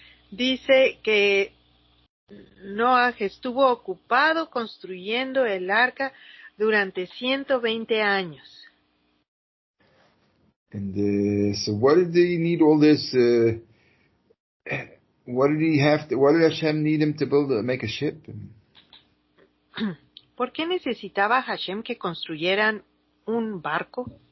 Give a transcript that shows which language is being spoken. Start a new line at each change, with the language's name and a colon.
Spanish: Dice que Noah estuvo ocupado construyendo el arca durante 120 años.
English: And so what did he need all this? What did Hashem need him to make a ship?
Spanish: ¿Por qué necesitaba Hashem que construyeran un barco?